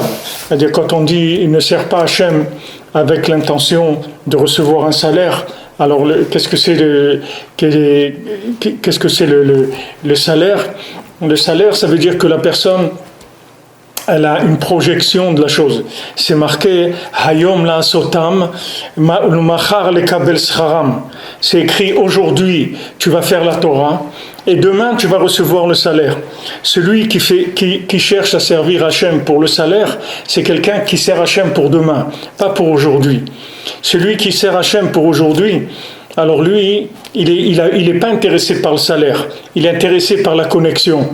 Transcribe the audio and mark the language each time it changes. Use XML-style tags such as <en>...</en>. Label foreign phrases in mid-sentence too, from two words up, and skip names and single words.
<fr>C'est-à-dire quand on dit il ne sert pas Hashem avec l'intention de recevoir un salaire, alors qu'est-ce que c'est le salaire? Le salaire, ça veut dire que la personne elle a une projection de la chose. C'est marqué</fr> <he>היום לעשותם, מחר לקבל שכרם.</he> <fr>C'est écrit aujourd'hui tu vas faire la Torah et demain tu vas recevoir le salaire. Celui qui cherche à servir Hachem pour le salaire, c'est quelqu'un qui sert Hachem pour demain, pas pour aujourd'hui. Celui qui sert Hachem pour aujourd'hui, alors lui, il est pas intéressé par le salaire, il est intéressé par la connexion.</fr>